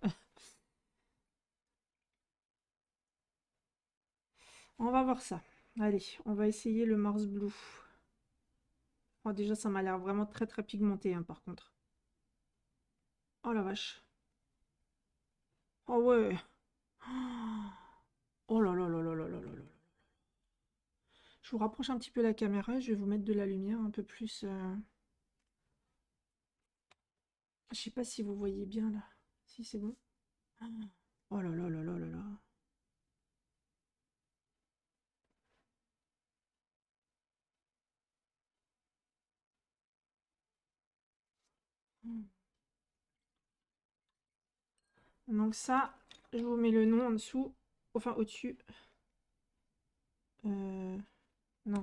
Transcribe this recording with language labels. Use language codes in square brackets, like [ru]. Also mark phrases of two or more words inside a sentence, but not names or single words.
[fr] On va voir ça. Allez, on va essayer le Mars Blue. Oh, déjà, ça m'a l'air vraiment très très pigmenté, hein, par contre. Oh la vache. Oh ouais. Oh là là là là là là là là. Je vous rapproche un petit peu la caméra. Je vais vous mettre de la lumière un peu plus. Je sais pas si vous voyez bien là. Si c'est bon. Oh là là là là là là. Donc ça, je vous mets le nom en dessous. Enfin au-dessus. Non.